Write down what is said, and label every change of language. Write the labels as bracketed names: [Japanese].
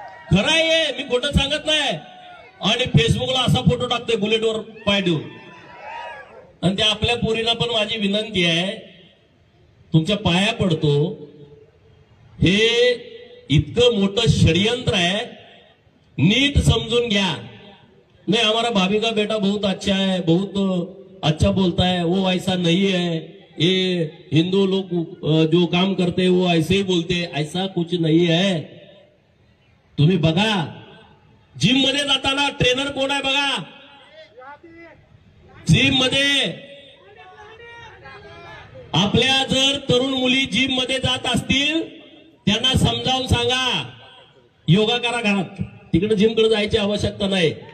[Marathi] खरं आहे, मी खोटं सांगत नाही. आणि फेसबुकला असा फोटो टाकतोय बुलेटवर पाय देऊन. आणि त्या आपल्या पोरीला पण माझी विनंती आहे, तुमच्या पाया पडतो, हे इतकं मोठं षडयंत्र आहे, नीट समजून घ्या. [Hindi] नहीं, हमारा भाभी का बेटा बहुत अच्छा है, बहुत अच्छा बोलता है, वो ऐसा नहीं है, ये हिंदू लोग जो काम करते हैं वो ऐसे ही बोलते हैं, ऐसा कुछ नहीं है. [Marathi] तुम्ही बघा, जिम मध्ये जाताना ट्रेनर कोण आहे बघा, जिम मध्ये आपल्या जर तरुण मुली जिम मध्ये जात असतील त्यांना समजावून सांगा, योगा करा घरात, तिकडे जिमकडे जायची आवश्यकता नाही.